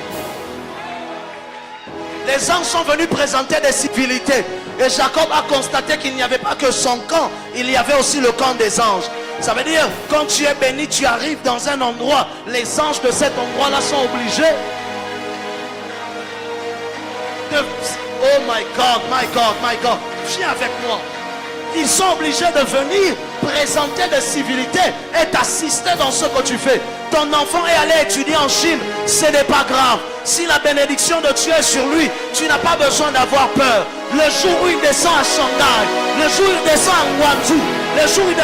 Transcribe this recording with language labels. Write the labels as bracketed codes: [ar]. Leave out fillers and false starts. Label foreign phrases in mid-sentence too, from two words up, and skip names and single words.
[fr] Les anges sont venus présenter des civilités. Et Jacob a constaté qu'il n'y avait pas que son camp, il y avait aussi le camp des anges. Ça veut dire, quand tu es béni, tu arrives dans un endroit, les anges de cet endroit-là sont obligés de... [en] Oh my God, my God, my God, [fr] viens avec moi. Ils sont obligés de venir présenter des civilités et t'assister dans ce que tu fais. Ton enfant est allé étudier en Chine, ce n'est pas grave. Si la bénédiction de Dieu est sur lui, tu n'as pas besoin d'avoir peur. Le jour où il descend à Shanghai, le jour où il descend à Guangzhou, le jour où il...